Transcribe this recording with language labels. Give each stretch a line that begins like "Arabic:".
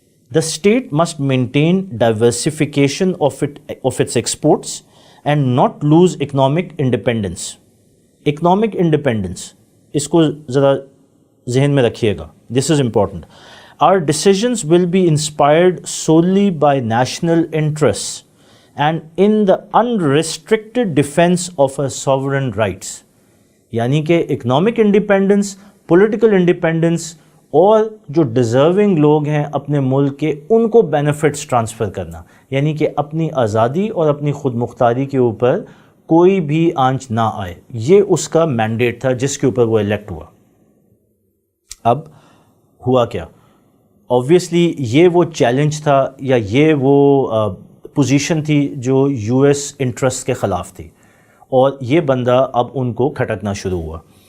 English: The state must maintain diversification of its exports and not lose economic independence. Economic independence,
Urdu: اس کو ذرا ذہن میں رکھیے گا.
English: This is important. Our decisions will be inspired solely by national interests and in the unrestricted defense of our sovereign rights.
Urdu: یعنی کہ
English: economic independence, political independence
Urdu: اور جو deserving لوگ ہیں اپنے ملک کے ان کو بینیفٹس ٹرانسفر کرنا، یعنی کہ اپنی آزادی اور اپنی خود مختاری کے اوپر کوئی بھی آنچ نہ آئے. یہ اس کا مینڈیٹ تھا جس کے اوپر وہ الیکٹ ہوا. اب ہوا کیا؟ آبویسلی یہ وہ چیلنج تھا یا یہ وہ پوزیشن تھی جو
English: U S interest
Urdu: کے خلاف تھی اور یہ بندہ اب ان کو کھٹکنا شروع ہوا.